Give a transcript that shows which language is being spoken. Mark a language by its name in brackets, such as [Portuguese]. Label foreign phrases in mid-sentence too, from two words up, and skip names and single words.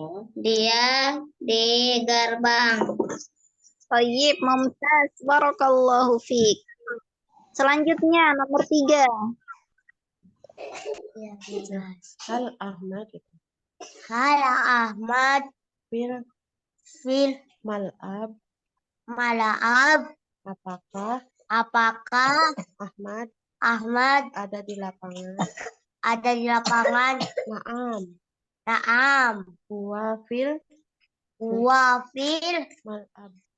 [Indonesian] Dia di gerbang. [Arabic] طيب، ممتاز، بارك الله فيك. [Indonesian] Selanjutnya nomor 3. [Arabic] هل أحمد هل أحمد fil fil mal'ab? mal'ab? [Indonesian] Apakah Ahmad ada di lapangan? [Arabic] Naam. Naam. هو في الملعب.